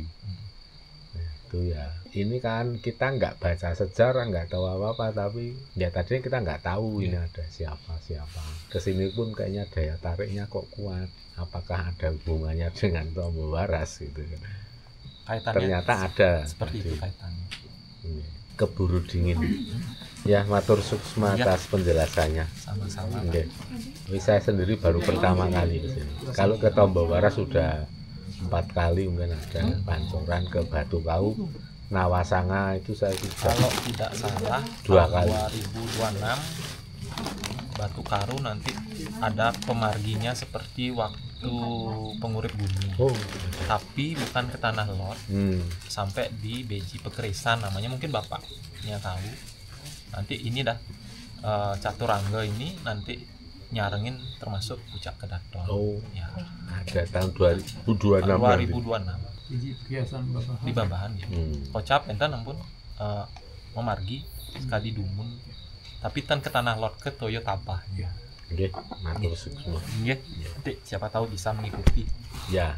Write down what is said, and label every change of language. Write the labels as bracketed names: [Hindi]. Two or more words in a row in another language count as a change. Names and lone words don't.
[Indonesian] Nah, itu ya ini kan kita nggak baca sejarah, nggak tahu apa-apa, tapi ya tadinya kita nggak tahu ini ada siapa kesini pun kayaknya daya tariknya kok kuat. Apakah ada hubungannya dengan Tambo Waras gitu? Kaitannya ternyata ada seperti itu kaitannya. Keburu dingin. Ya, [Balinese] matur suksma [Indonesian] atas penjelasannya. Sama-sama. Saya sendiri baru pertama kali ke sini. Kalau ke Tambo Waras sudah 4 kali mungkin ada Pancoran, ke Batu Kau, Nawasanga itu saya sudah. Kalau tidak salah 2 kali. 2026 Batu Karu nanti ada pemarginya seperti waktu batu pengurip bumi. Tapi bukan ke tanah lot, sampai di Beji Pekerisan namanya, mungkin bapaknya tahu. Nanti ini dah Caturangga ini nanti nyarengin termasuk Pucak Kedaton. Ya. Ada tahun 2026. 2026. Di Babahan ya. [Balinese] Kocap enten ampun memargi sekali dumun. [Indonesian] Tapi tan ke tanah lot ke Toyo Tabah. Ya. Oke, matur semua. Nanti siapa tahu bisa mengikuti. Ya.